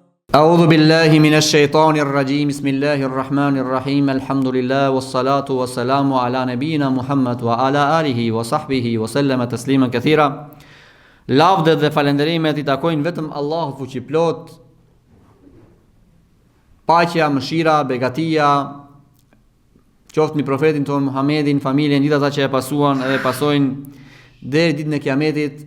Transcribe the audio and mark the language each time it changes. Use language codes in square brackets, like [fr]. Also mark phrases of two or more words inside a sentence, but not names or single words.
[ar] أعوذ بالله من الشيطان الرجيم. بسم الله الرحمن الرحيم. الحمد لله والصلاة والسلام على نبينا محمد وعلى آله وصحبه وسلم تسليما كثيرا. [sq] Lavdet dhe falenderimet I takojnë vetëm Allahut fuqiplot. Paqja, mëshira, begatia qoftë mbi profetin ton Muhammedin, familjen, gjithë ata që e pasuan edhe pasojnë deri ditën e Kiametit.